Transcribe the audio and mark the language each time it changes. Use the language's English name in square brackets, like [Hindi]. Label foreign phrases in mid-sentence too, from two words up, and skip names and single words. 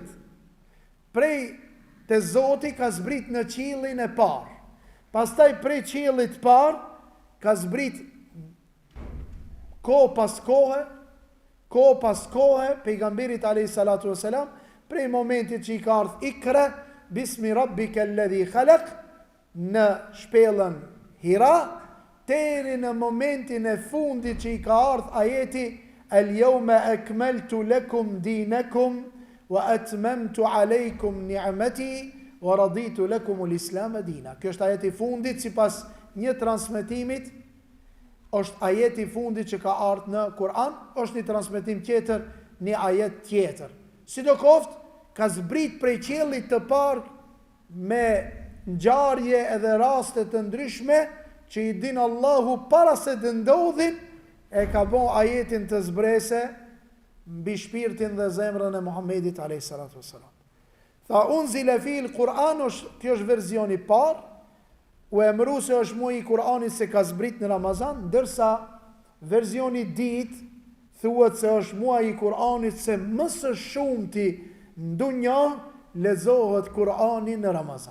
[Albanian] Prej të Zoti ka zbrit në qiellin e parë. Pastaj prej qiellit parë ka zbrit kohë pas kohë pejgamberit [Arabic] عليه الصلاة [Albanian] wasalam, prej momentit që i ka ardhur [Arabic] اقرأ باسم ربك الذي خلق [Albanian] në shpellën Hira, deri në momentin e fundit që i ka ardhur ajeti [Arabic] اليوم أكملت لكم دينكم وأتممت عليكم نعمتي ورضيت لكم الإسلام دينا. [Albanian] Kjo është ajeti i fundit sipas një transmetimit është ajeti i fundit që ka ardhur në Kur'an, është një transmetim tjetër, një ajet tjetër. Sidoqoftë, ka zbrit prej qiellit të parë me ngjarje edhe raste të ndryshme që i din Allahu para se të ndodhin, e ka bën ajetin të zbrese mbi shpirtin dhe zemrën e Muhamedit [Arabic] عليه الصلاة والسلام. Tha أنزل في القرآن, [Albanian] kjo është versioni i parë, u emëru se është muaji i Kur'anit se ka zbrit në Ramazan, ndërsa versioni i dytë thuhet se është muaji i Kur'anit se më së shumti në dunjë lexohet Kur'ani në Ramazan.